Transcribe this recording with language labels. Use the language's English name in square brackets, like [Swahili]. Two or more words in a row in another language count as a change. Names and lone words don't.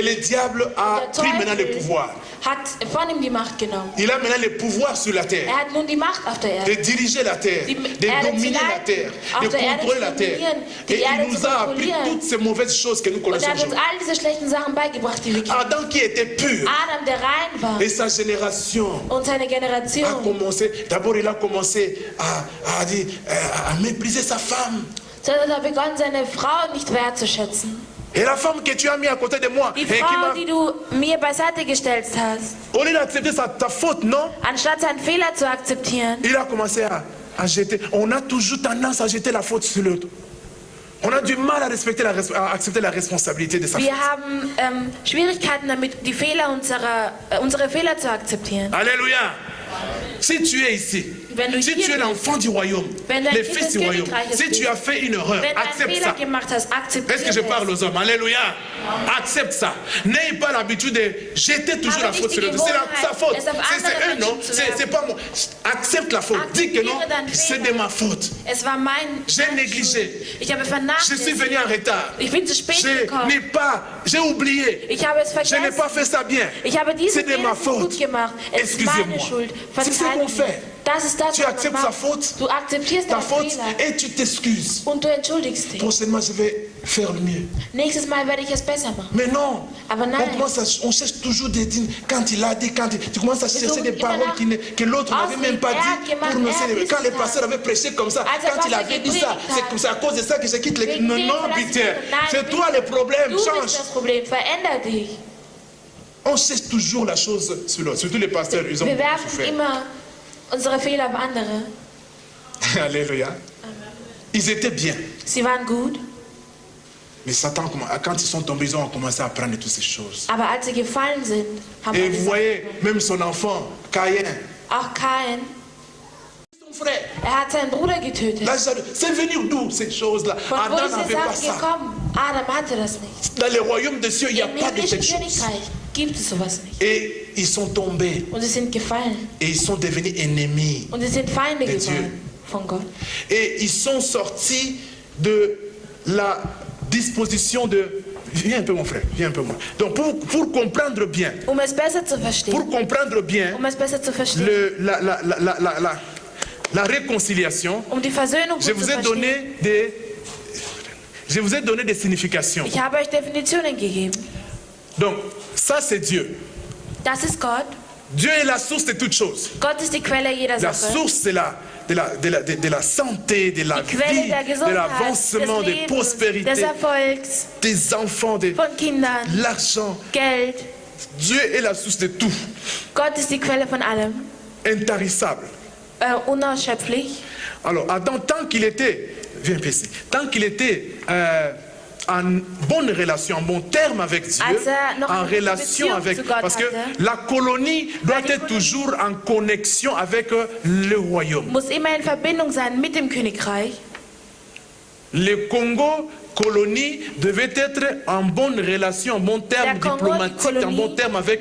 [French] Et le diable a [German] Der [French] pris maintenant le [German] Teufel [French] pouvoir. [German] hat von ihm die Macht genommen. [French] Il a maintenant le pouvoir sur la terre. [German] Hat nun die Macht auf der [French] De [German] Erde. [French] diriger la terre, [German] Die [French] de [German] Erde [French] dominer [German] zu [French] la [German] leiten, [French] terre, [German] auf [French] de [German] der Erde [French] contrôler [German] zu [French] la terre. [German] dominieren, die [French] Et [German] Erde [French] il nous [German] zu [French] a appris [German] kontrollieren. [French] toutes ces mauvaises choses que nous [German] Und [French] connaissons [German] hat uns [French] aujourd'hui. [German] all diese schlechten Sachen beigebracht, die wir kennen. [French] Adam qui était pur [German] Adam, der rein war. [French] et sa génération [German] Und seine [French] a [German] Generation. [French] commencé, d'abord il a commencé à mépriser sa femme. [German] Zuerst hat er begonnen, seine Frau nicht wertzuschätzen. [French] Et la femme que tu as mis à côté de moi, [German] Die [French] et qui [German] Frau, [French] m'a, [German] die du mir beiseite gestellt hast, [French] au lieu d'accepter ta faute, non, [German] anstatt seinen Fehler zu akzeptieren, [French] il a commencé à jeter. On a toujours tendance à jeter la faute sur l'autre. On a du mal à accepter la responsabilité de sa faute. [German] wir haben Schwierigkeiten damit, die Fehler unsere Fehler zu akzeptieren. [French] Alléluia. Si tu es ici, [German] Wenn du [French] si [German] hier [French] tu es [German] bist, [French] l'enfant du royaume, [German] wenn du ein [French] le [German] Kind [French] fils [German] des [French] du royaume, [German] Königreiches [French] si tu [German] bist, [French] as fait une erreur, [German] wenn du einen [French] accepte [German] Fehler [French] ça. [German] gemacht hast, akzeptiere [French] Est-ce que je parle aux hommes? Alléluia. Accepte ça. N'ayez pas l'habitude de jeter toujours la faute sur l'autre. C'est sa faute. C'est eux, non? C'est pas moi. Accepte la faute. Dis que non, c'est de ma faute. [German] Es war [French] J'ai négligé. [German] Ich habe [French] Je suis [German] vernachlässigt. [French] venu en retard. [German] Ich bin zu spät gekommen. [French] J'ai oublié. [German] Ich habe es [French] Je n'ai [German] vergessen. [French] pas fait ça bien. [German] Ich habe diese [French] C'est de [German] Fehler [French] ma [German] nicht [French] faute. [German] gut gemacht. Es ist meine [French] Excusez-moi. [German] Schuld. [French] C'est ce qu'on [German] Verzeih [French] fait. [German] mir. Das ist das, [French] Tu [German] was man [French] acceptes sa [German] macht. [French] faute, [German] Du akzeptierst [French] ta [German] deinen [French] faute, [German] Fehler [French] et tu t'excuses. [German] und du entschuldigst dich. [French] Prochainement, je vais faire le mieux. [German] Nächstes Mal werde ich es besser machen. [French] Mais non, [German] Aber nein. [French] on cherche toujours des dîmes. Quand il a dit, tu commences à chercher [German] suchen [French] des [German] immer [French] paroles [German] nach [French] que l'autre n'avait même pas dit [German] gemacht, [French] pour nous célébrer. [German] hat [French] Quand le [German] dies [French] pasteur avait prêché comme ça, [German] Als der [French] quand il [German] Pastor [French] avait dit ça, [German] gepredigt hat. [French] c'est à cause de ça que je quitte l'église. [German] Wegen [French] Non, [German] dem [French] non, [German] verlasse ich [French] Peter, [German] die- Nein, [French] c'est toi le problème, [German] Du bist [French] change. [German] das Problem. Veränder dich. [French] On cherche toujours la chose sur l'autre, surtout les pasteurs, ils ont [German] Wir [French] beaucoup [German] werfen [French] souffert. [German] immer unsere Fehler auf andere. [French] Alléluia. Ils étaient bien. [German] Sie waren gut, [French] Mais Satan, quand ils sont tombés, ils ont commencé à apprendre toutes ces choses. [German] aber als sie gefallen sind, haben [French] Et [German] alle [French] vous [German] Sachen [French] voyez, même son enfant, Caïn, [German] auch Kain, [French] son frère, [German] hat seinen Bruder getötet. [French] là, c'est venu d'où ces choses-là? [German] Von wo Adam ist [French] n'avait [German] die [French] pas [German] Sache [French] ça. [German] gekommen? Adam hatte das nicht. [French] Dans le royaume des cieux, il n'y a [German] Im [French] pas de [German] himmlischen [French] telles choses. [German] Königreich gibt es sowas nicht. [French] Et ils sont tombés [German] Und sie sind gefallen. [French] et ils sont devenus ennemis. [German] Und sie sind Feinde [French] De Dieu. [German] geworden von Gott. [French] Et ils sont sortis de la disposition de... Viens un peu mon frère, viens un peu moi. Donc pour comprendre bien, [German] Es besser zu verstehen, [French] pour comprendre bien [German] es besser zu verstehen, [French] la réconciliation, [German] die Versöhnung [French] je [German] gut zu [French] vous ai [German] verstehen. [French] donné des significations. [German] Ich habe euch Definitionen gegeben. [French] Donc ça c'est Dieu. [German] Das ist Gott. [French] Dieu est la source de toutes choses. [German] Gott ist die Quelle jeder [French] La [German] Sache. [French] source de la santé, de la [German] Die Quelle [French] vie, [German] der [French] de [German] Gesundheit, [French] l'avancement, [German] des [French] de [German] Lebens, [French] prospérité, [German] des Erfolgs, [French] des enfants, de [German] von Kindern, [French] l'argent. [German] Geld. [French] Dieu est la source de tout, [German] Gott ist die Quelle von allem. [French] intarissable. [German] Unerschöpflich. [French] Alors, Adam, tant qu'il était, viens un peu ici, tant qu'il était en bonne relation, en bon terme avec Dieu, [German] noch [French] en [German] eine [French] relation [German] Beziehung [French] avec, [German] zu Gott [French] parce que [German] hatte, [French] la colonie doit être toujours en connexion avec le royaume. [German] muss immer in Verbindung sein mit dem Königreich. [French] Le Congo, colonie, devait être en bonne relation, en bon terme [German] Der Kongo, die [French] diplomatique, en bon terme avec